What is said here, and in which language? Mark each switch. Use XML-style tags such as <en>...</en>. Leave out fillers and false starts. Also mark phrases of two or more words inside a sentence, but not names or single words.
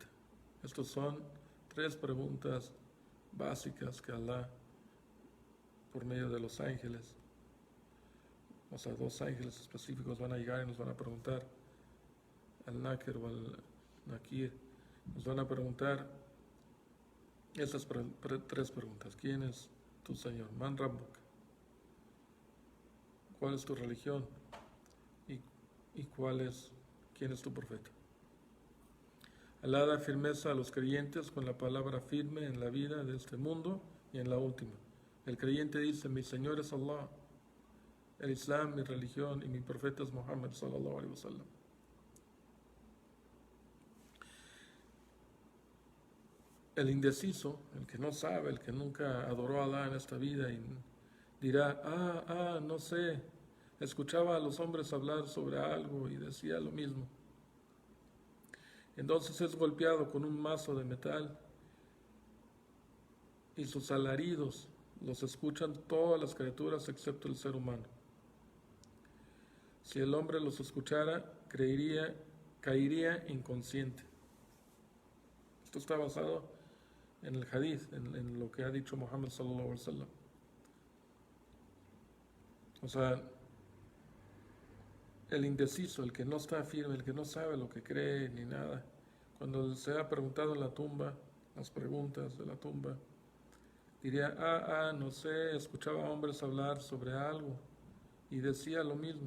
<es>Estas son tres preguntas básicas que Allah, por medio de los ángeles, o sea, dos ángeles específicos, van a llegar y nos van a preguntar, al Nakir o al Nakir, nos van a preguntar esas tres preguntas. ¿Quién es tu Señor?</es> <ar>من ربك.</ar> <es>¿Cuál es tu religión? ¿Y quién es tu profeta? Allah da firmeza a los creyentes con la palabra firme en la vida de este mundo y en la última. El creyente dice: mi Señor es Allah, el Islam, mi religión, y mi profeta es Muhammad</es> <ar>صلى الله عليه وسلم.</ar> <es>El indeciso, el que no sabe, el que nunca adoró a Allah en esta vida, y dirá: no sé, escuchaba a los hombres hablar sobre algo y decía lo mismo. Entonces es golpeado con un mazo de metal, y sus alaridos los escuchan todas las criaturas excepto el ser humano. Si el hombre los escuchara, caería inconsciente. Esto está basado en el hadith, en lo que ha dicho Muhammad</es> <ar>صلى الله عليه وسلم.</ar> <es>O sea, el indeciso, el que no está firme, el que no sabe lo que cree ni nada, cuando se ha preguntado en la tumba, las preguntas de la tumba, diría, no sé, escuchaba hombres hablar sobre algo y decía lo mismo.</es>